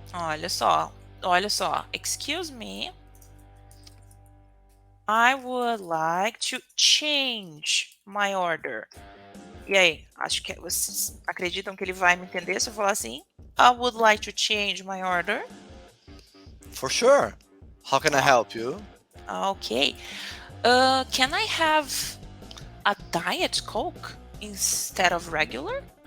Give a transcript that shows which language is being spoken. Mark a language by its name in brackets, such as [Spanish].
[Portuguese] Olha só, [English] excuse me, I would like to change my order. [Portuguese] E aí, acho que vocês acreditam que ele vai me entender se eu falar assim? [English] I would like to change my order. For sure. How can I help you? Okay. Can I have a Diet Coke instead of regular?